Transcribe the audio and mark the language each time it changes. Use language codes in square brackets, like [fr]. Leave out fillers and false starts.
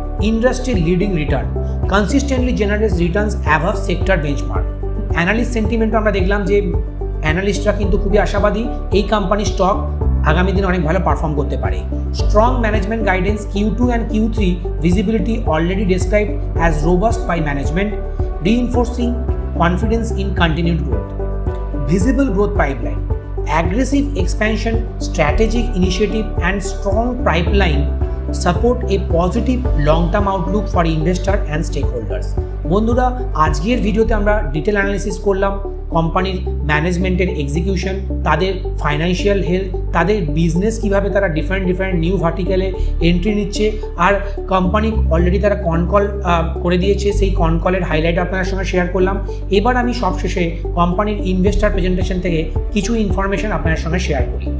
[en] Industry leading return, consistently generates returns above sector benchmark. [bn] Analyst sentiment আমরা দেখলাম যে অ্যানালিস্টরা কিন্তু খুবই আশাবাদী এই কোম্পানির স্টক আগামী দিনে অনেক ভালো পারফর্ম করতে পারে। [en] Strong management guidance, Q2 and Q3 visibility already described as robust by management, reinforcing confidence in continued growth. Visible growth pipeline, aggressive expansion, strategic initiative and strong pipeline support a positive long-term outlook for investor and stakeholders. [bn] বন্ধুরা, আজকের ভিডিওতে আমরা detail analysis করলাম কোম্পানির ম্যানেজমেন্টের execution, তাদের financial health, তাদের business কীভাবে তারা ডিফারেন্ট নিউ ভার্টিক্যালে এন্ট্রি নিচ্ছে, আর কোম্পানি অলরেডি তারা কনকল করে দিয়েছে, সেই কনকলের হাইলাইট আপনাদের সঙ্গে শেয়ার করলাম। এবার আমি সবশেষে কোম্পানির ইনভেস্টার প্রেজেন্টেশন থেকে কিছু ইনফরমেশন আপনাদের সঙ্গে শেয়ার করি।